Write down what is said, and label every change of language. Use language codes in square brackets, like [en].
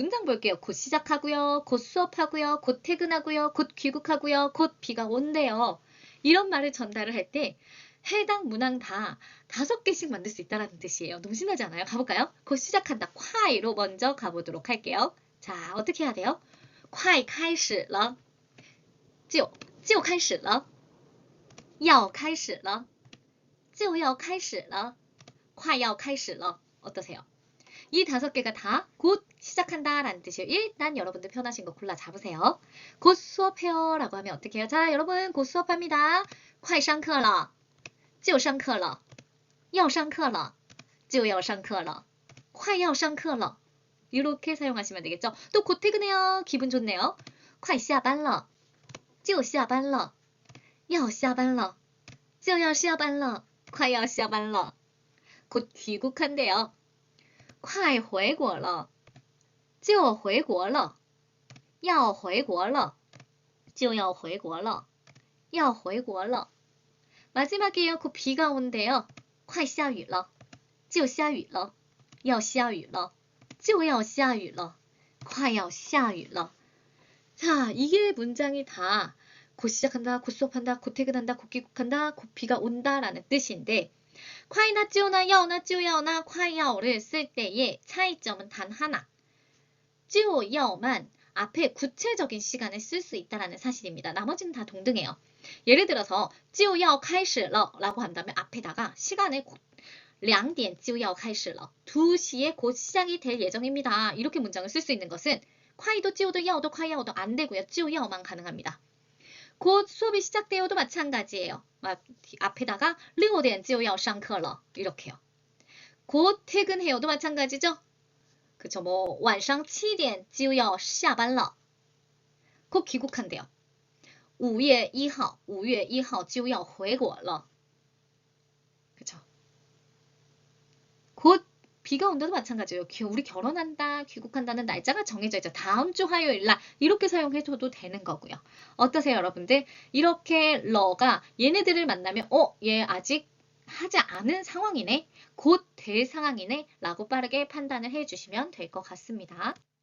[ko] 문장 볼게요. 곧 시작하고요. 곧 수업하고요. 곧 퇴근하고요. 곧 귀국하고요. 곧 비가 온대요. 이런 말을 전달을 할 때 해당 문항 다 5개씩 만들 수 있다는 뜻이에요. 너무 신나지 않아요? 가볼까요? 곧 시작한다. 콰이로 먼저 가보도록 할게요. 자, 어떻게 해야 돼요? [zh] 快开始了就开始了要开始了就要开始了快要开始了 [ko] 어떠세요? 이 5개가 다 곧 시작한다 라는 뜻이에요. 일단 여러분들 편하신 거 골라 잡으세요. 곧 수업해요 라고 하면 어떻게 해요? 자, 여러분 곧 수업합니다. [zh] 快上课了就上课了要上课了就要上课了快要上课了 [ko] 이렇게 사용하시면 되겠죠. 또 곧 퇴근해요. 기분 좋네요. [zh] 快下班了就下班了要下班了就要下班了快要下班了 [ko] 곧 귀국한대요. [zh] 快回国了就回国了要回国了就要回国了要回国了 [ko] 마지막이에요. 곧 비가 온대요. [zh] 快下雨了就下雨了要下雨了就要下雨了快要下雨了 [ko] 자, 이게 문장이 다 곧 시작한다, 곧 수업한다, 곧 퇴근한다, 곧 귀국한다, 곧 비가 온다 라는 뜻인데 콰이나 찌오나 야오나 찌오야오나 콰이야오를 쓸 때의 차이점은 단 하나. 찌오야오만 앞에 구체적인 시간을 쓸 수 있다는 사실입니다. 나머지는 다 동등해요. 예를 들어서 [zh] 就要开始了 [ko] 라고 한다면 앞에다가 시간을 [zh] 2点就要开始了 [ko] 2시에 곧 시작이 될 예정입니다. 이렇게 문장을 쓸 수 있는 것은 콰이도 찌오도 야오도 콰이야오도 안 되고요. 찌오야오만 가능합니다. 곧 수업이 시작되어도 마찬가지예요. 앞에다가 [zh] 6点就要上课了 [ko] 이렇게요. 곧 퇴근해요도 마찬가지죠. 그쵸, 뭐 [zh] 晚上7点就要下班了 [ko] 곧 귀국한대요. [zh] 5月1号5月1号就要回国了 [ko] 그쵸. 곧 비가 온다도 마찬가지예요. 우리 결혼한다, 귀국한다는 날짜가 정해져 있죠. 다음 주 화요일 날 이렇게 사용해줘도 되는 거고요. 어떠세요, 여러분들? 이렇게 러가 얘네들을 만나면 얘 아직 하지 않은 상황이네, 곧 될 상황이네 라고 빠르게 판단을 해주시면 될 것 같습니다.